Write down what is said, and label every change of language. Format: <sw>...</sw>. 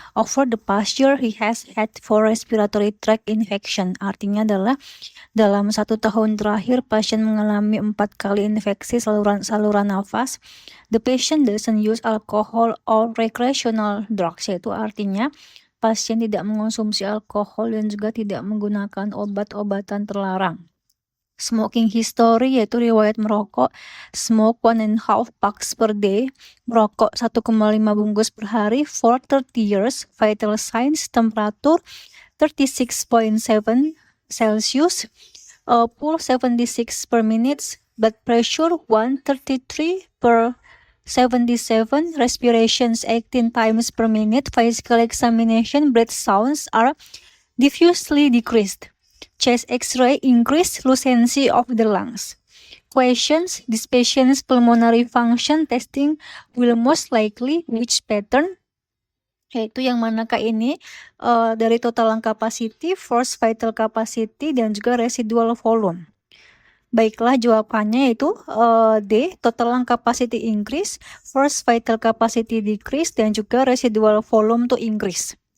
<en>Over the past year, he has had 4 respiratory tract infection.</en> <id>Artinya adalah dalam 1 tahun terakhir, pasien mengalami 4 kali infeksi saluran nafas.</id> <en>The patient doesn't use alcohol or recreational drugs,</en> <id>yaitu artinya pasien tidak mengonsumsi alkohol dan juga tidak menggunakan obat-obatan terlarang.</id> <en>Smoking history,</en> <id>yaitu riwayat merokok,</id> <en>smoke 1.5 packs per day,</en> <id>merokok 1,5 bungkus per hari</id> <en>for 30 years, vital signs, temperatur 36.7 Celsius, pulse 76 per minute, blood pressure 133 per 77, respirations 18 times per minute, physical examination, breath sounds are diffusely decreased. Chest X-ray increased lucency of the lungs. Questions: this patient's pulmonary function testing will most likely which pattern?</en> <id>Yaitu yang manakah ini dari total lung capacity, forced vital capacity, dan juga residual volume. Baiklah, jawabannya yaitu D, total lung capacity increase, forced vital capacity decrease, dan juga residual volume to increase.</id>